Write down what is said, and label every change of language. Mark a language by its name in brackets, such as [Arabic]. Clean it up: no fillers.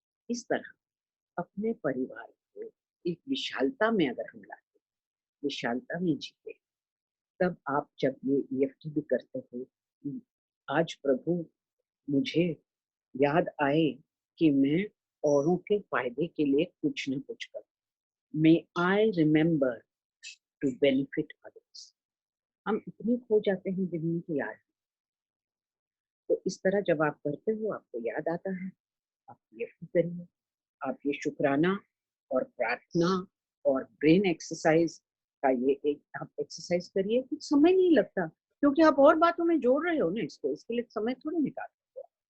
[Hindi] इस तरह अपने परिवार को एक विशालता में अगर हम लाते, विशालता में जीते, तब आप जब ये EFT भी करते हो, आज प्रभु मुझे याद आए कि मैं औरों के फायदे के लिए कुछ न कुछ करूं। [English] May I remember to benefit others. [Hindi] हम इतने खो जाते हैं दिन में कि याद। तो इस तरह जब आप करते हो आपको याद आता है, आप ये करिए, आप ये शुक्राना और प्रार्थना और ब्रेन एक्सरसाइज का ये एक आप एक्सरसाइज करिए। कुछ समय नहीं लगता क्योंकि आप और बातों में जोड़ रहे हो ना इसको, इसके लिए समय थोड़ी निकाल सकते हो।